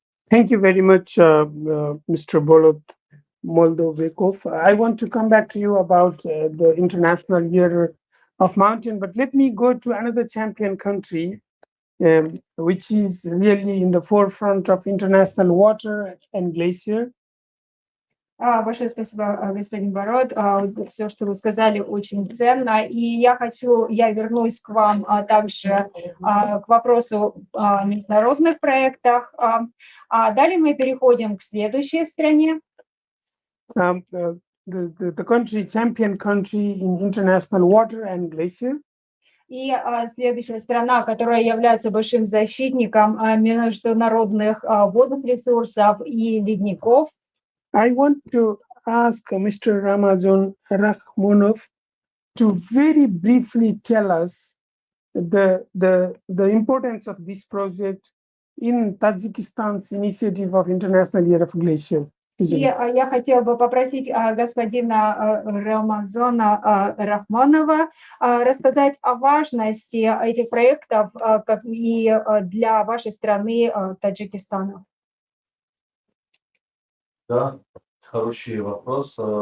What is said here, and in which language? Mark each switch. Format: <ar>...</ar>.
<en>Thank you very much, Mr. Bolot Moldovekov. I want to come back to you about the International Year of Mountain, but let me go to another champion country, which is really in the forefront of international water and glacier.</en> <ru>Большое спасибо, господин Бород. Все, что вы сказали, очень ценно. И я вернусь к вам также к вопросу о международных проектах. Далее мы переходим к следующей стране.</ru> <en>The country, champion country in international water and glacier.</en> <ru>И следующая страна, которая является большим защитником международных водных ресурсов и ледников.</ru> <en>I want to ask Mr. Ramazan Rakhmonov to very briefly tell us the importance of this project in Tajikistan's initiative of International Year of Glacier.</en> <ru>И я хотела бы попросить господина Рамазана Рахмонова рассказать о важности этих проектов как и для вашей страны Таджикистана. Да, хороший вопрос.</ru>